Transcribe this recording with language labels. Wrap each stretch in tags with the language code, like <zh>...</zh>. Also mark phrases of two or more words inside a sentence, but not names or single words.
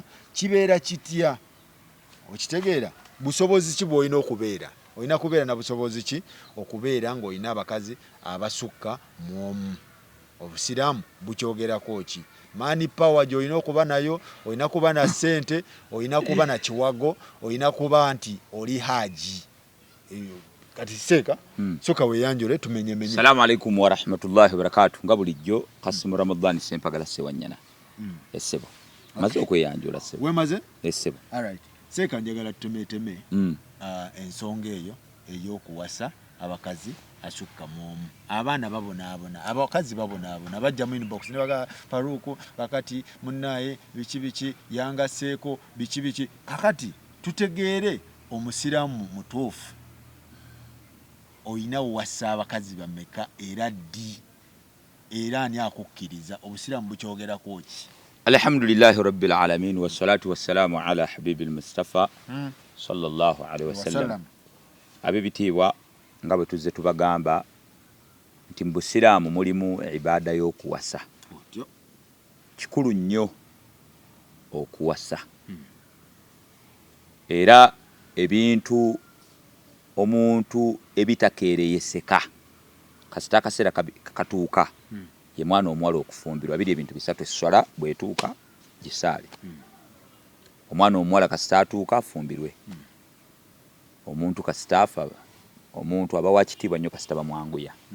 <lg>kibeera kitya okitegeera busobozi ki bw'olina okubeera olina kubeera na busobozi ki okubeera ng'olina abakazi abasukka mu omu obusiraamu bukyogerako ki mani power gy'olina okuba nayo olina kuba na ssente olina kuba na kiwago olina kuba nti oli haji kati Sheik Sooka weeyanjule tumenyemenye.</lg> <ar>السلام عليكم ورحمة الله وبركاته.</ar> <lg>nga bulijjo Qasim Ramadhan sempagala sewanyana essebo maze okweyanjula ssebo wemaze essebo alright Sheik njagala tumeteme ensonga eyo ey'okuwasa abakazi asukka mu omu abaana babonaabona abakazi babonaabona bajja mu inbox ne baga Faruku kakati munnaye biki yangaseeko biki kakati tutegeere omusiraamu mutuufu oyina wasa abakazi bameka era ddi era ani akukkiriza obusiraamu bukyogerako ki?</lg> <ar>الحمد لله رب العالمين والصلاة والسلام على الحبيب المصطفى صلى الله عليه وسلم.</ar> <lg>Abibitiibwa nga bwe tuzze tubagamba nti mu busiraamu mulimu ibaada y'okuwasa kikulu nnyo okuwasa era ebintu omuntu ebitakeereyeseka kasita akaseera kakatuuka ye mwana omuwala okufumbirwa biri ebintu bisatu esswala bwetuuka gisaale omwana omuwala kasita atuuka afumbirwe omuntu kasita afa omuntu aba wakitiibwa nnyo kasita bamwanguya</lg>